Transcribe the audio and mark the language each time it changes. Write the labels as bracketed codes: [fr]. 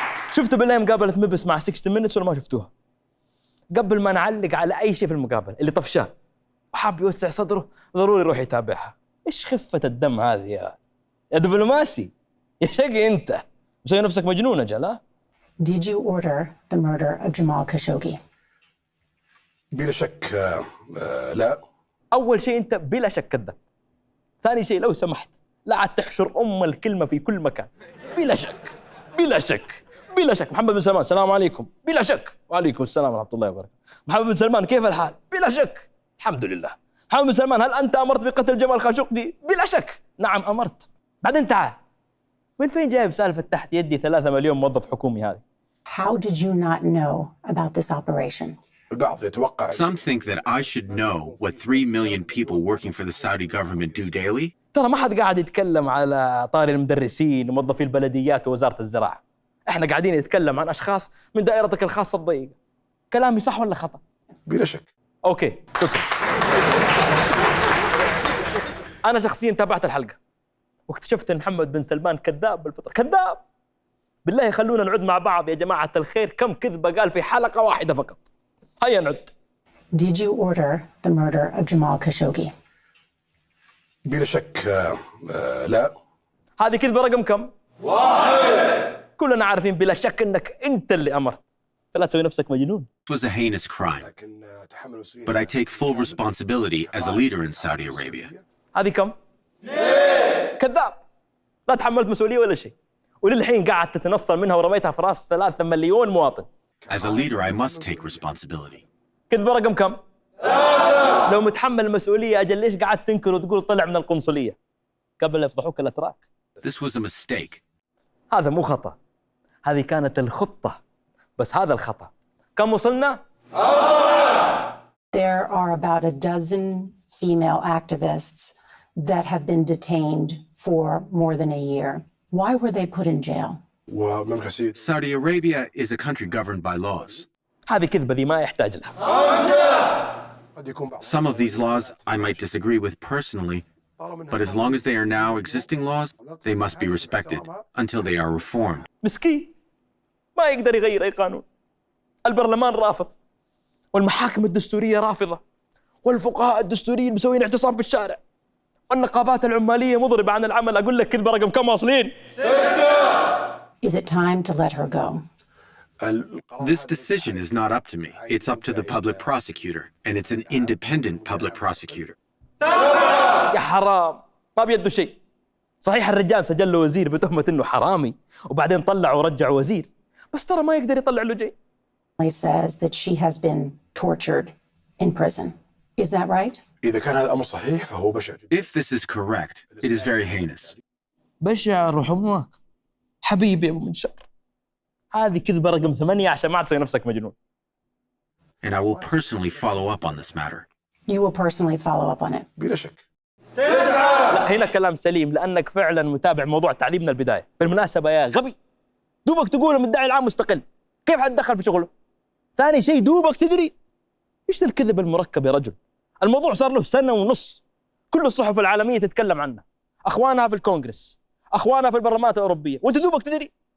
[ar] شفتوا بالله مقابلة مبس مع 60 مينتس ولا ما شفتوها؟ قبل ما نعلق على أي شيء في المقابلة اللي طفشان وحاب يوسع صدره ضروري يروح يتابعها. إيش خفة الدم هذه يا دبلوماسي يا شقي أنت مسوي نفسك مجنون أجل ها؟ [en] Did you order the murder of Jamal Khashoggi? [ar] بلا شك لا. أول شيء أنت بلا شك كذاب. ثاني شيء لو سمحت لا عاد تحشر الكلمة في كل مكان. بلا شك بلا شك بلا شك. محمد بن سلمان السلام عليكم. بلا شك. وعليكم السلام ورحمة الله وبركاته. محمد بن سلمان كيف الحال؟ بلا شك. الحمد لله. محمد بن سلمان هل أنت أمرت بقتل جمال خاشقجي؟ بلا شك. نعم أمرت. بعدين تعال من فين جايب سالفة تحت يدي 3 مليون موظف حكومي هذه؟ [en] How did you not know about this operation? [ar] البعض يتوقع. [en] Some think that I should know what 3 million people working for the Saudi government do daily. [ar] ترى ما حد قاعد يتكلم على طاري المدرسين وموظفي البلديات ووزارة الزراعة. احنا قاعدين نتكلم عن أشخاص من دائرتك الخاصة الضيقة. كلامي صح ولا خطأ؟ بلا شك. أوكي شكرا. أنا شخصيا تابعت الحلقة واكتشفت أن محمد بن سلمان كذاب بالفطرة. كذاب. بالله خلونا نعد مع بعض يا جماعة الخير كم كذبة قال في حلقة واحدة فقط. هيا نعد. [en] Did you order the murder of Jamal Khashoggi? [ar] بلا شك لا. هذه كذبة رقم كم؟ 1. كلنا عارفين بلا شك أنك أنت اللي أمرت. فلا تسوي نفسك مجنون. [en] It was a heinous crime, [ar] لكن تحمل مسؤولية. [en] but I take full responsibility as a leader in Saudi Arabia. [ar] هذه كم؟ 2. كذاب. لا تحملت مسؤولية ولا شيء. وللحين قاعد تتنصل منها ورميتها في راس 3 مليون مواطن. [en] As a leader, I must take responsibility. [ar] كذبة رقم كم؟ 3. لو متحمل المسؤولية أجل ليش قاعد تنكر وتقول طلع من القنصلية قبل لا يفضحوك الأتراك؟ [en] This was a mistake. [ar] هذا مو خطأ. هذه كانت الخطة. بس هذا الخطأ. كم وصلنا؟ 4. [en] There are about a dozen female activists that have been detained for more than a year. Why were they put in jail? [ar] ومملكة [en] Saudi Arabia is a country governed by laws. [ar] هذه كذبة ذي ما يحتاج لها. قد يكون بعض. [en] Some of these laws I might disagree with personally, but as long as they are now existing laws, they must be respected until they are reformed. [ar] مسكين ما يقدر يغير أي قانون. البرلمان رافض والمحاكم الدستورية رافضة والفقهاء الدستوريين مسوين اعتصام في الشارع والنقابات العمالية مضربة عن العمل. أقول لك كذبة رقم كم واصلين؟ 6. [en] Is it time to let her go? This decision is not up to me. It's up to the public prosecutor, and it's an independent public prosecutor. [ar] يا حرام ما بيده شيء. صحيح الرجال سجل له وزير بتهمة إنه حرامي وبعدين طلع ورجع وزير بس ترى ما يقدر يطلع له جاي. [en] He says that she has been tortured in prison. Is that right? [ar] إذا كان هذا الأمر صحيح فهو بشع. [en] If this is correct, it is very heinous. [ar] بشع روح أمك حبيبي أبو منشار. هذه كذبة رقم 8 عشان ما تسوي نفسك مجنون. [en] And I will personally follow up on this matter. You will personally follow up on it. [ar] بلا شك. 9. لا هنا كلام سليم لأنك فعلا متابع موضوع التعذيب من البداية. بالمناسبة يا غبي دوبك تقول المدعي العام مستقل كيف حتدخل في شغله؟ ثاني شيء دوبك تدري إيش الكذب المركب يا رجل؟ الموضوع صار له 1.5 سنة كل الصحف العالمية تتكلم عنه أخوانها في الكونغرس أخوانها في البرلمانات الأوروبية وأنت دوبك تدري.